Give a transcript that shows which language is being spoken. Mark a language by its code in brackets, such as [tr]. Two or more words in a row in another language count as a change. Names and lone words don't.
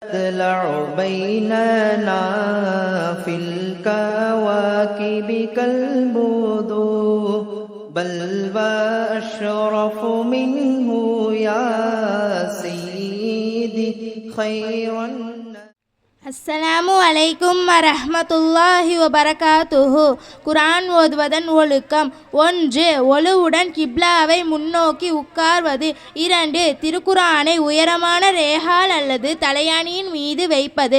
[ar] تطلع بيننا في الكواكب كالبدور بل وأشرف منه يا سيدي خيرا. السلام عليكم ورحمة الله وبركاته. [ta] குர்ஆன் ஓதுவதன் ஒழுக்கம். 1. ஒழுவுடன் கிப்லாவை முன்னோக்கி உட்கார்வது. 2. திருக்குர்ஆனை உயரமான ரேகால் அல்லது தலையணியின் மீது வைப்பது.